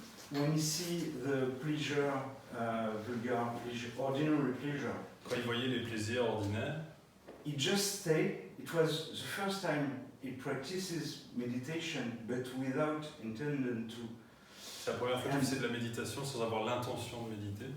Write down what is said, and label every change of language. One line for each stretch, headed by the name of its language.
English: when he see the pleasure, vulgar pleasure, ordinary pleasure,
French: Quand il voyait les plaisirs ordinaires,
English: he just stayed. It was the first time he practices meditation, but without intending to.
French: c'est la première fois qu'il faisait de la méditation sans avoir l'intention de méditer.